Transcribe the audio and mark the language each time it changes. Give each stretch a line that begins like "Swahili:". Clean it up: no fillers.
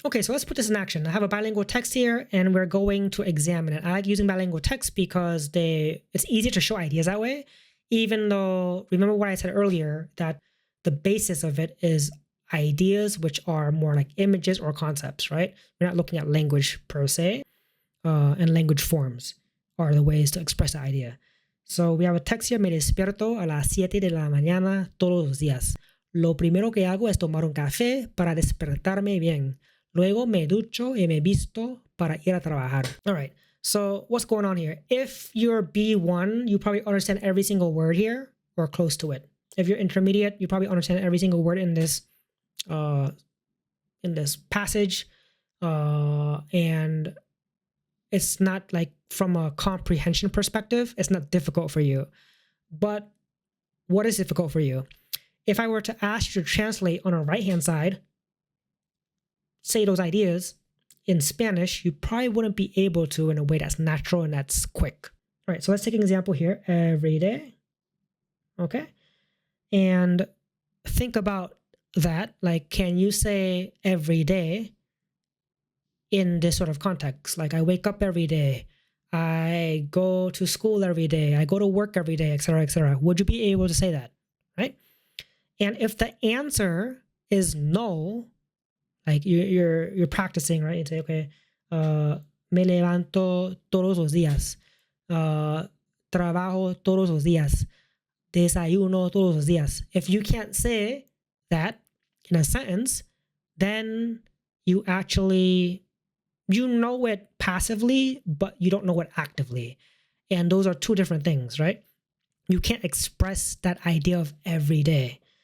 English: Okay, so let's put this in action. I have a bilingual text here and we're going to examine it. I like using bilingual text because it's easier to show ideas that way, even though, remember what I said earlier, that the basis of it is ideas, which are more like images or concepts, right? We're not looking at language per se, and language forms are the ways to express the idea. So we have a text here:
Spanish: me despierto a las 7 de la mañana todos los días. Lo primero que hago es tomar un café para despertarme bien. Luego me ducho y me visto para ir a trabajar.
English: All right, so what's going on here? If you're B1, you probably understand every single word here or close to it. If you're intermediate, you probably understand every single word in this passage, and it's not like from a comprehension perspective, it's not difficult for you. But what is difficult for you? If I were to ask you to translate on the right-hand side, say those ideas in Spanish, you probably wouldn't be able to in a way that's natural and that's quick. All right, so let's take an example here. Every day. Okay. And think about that. Like, can you say every day in this sort of context? Like, I wake up every day, I go to school every day, I go to work every day, etc., etc. Would you be able to say that, right? And if the answer is no, like you're practicing, right? You say, okay,
Spanish: me levanto todos los días, trabajo todos los días, desayuno todos los días.
English: If you can't say that in a sentence, then you actually, you know it passively, but you don't know it actively. And those are two different things, right? You can't express that idea of every day.